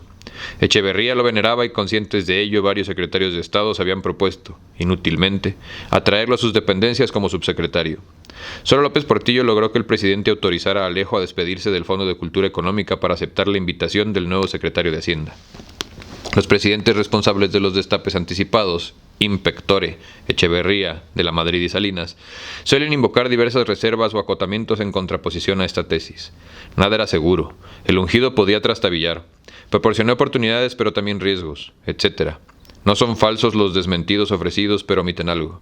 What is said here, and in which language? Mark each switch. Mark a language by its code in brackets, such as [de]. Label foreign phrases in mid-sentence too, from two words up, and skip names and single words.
[es] Echeverría lo veneraba y conscientes de ello varios secretarios de Estado se habían propuesto, inútilmente, atraerlo a sus dependencias como subsecretario. Solo López Portillo logró que el presidente autorizara a Alejo a despedirse del Fondo de Cultura Económica para aceptar la invitación del nuevo secretario de Hacienda. Los presidentes responsables de los destapes anticipados, [la] in pectore, [es] Echeverría, de la Madrid y Salinas, suelen invocar diversas reservas o acotamientos en contraposición a esta tesis. Nada era seguro, el ungido podía trastabillar, proporcionó oportunidades pero también riesgos, etc. No son falsos los desmentidos ofrecidos, pero omiten algo.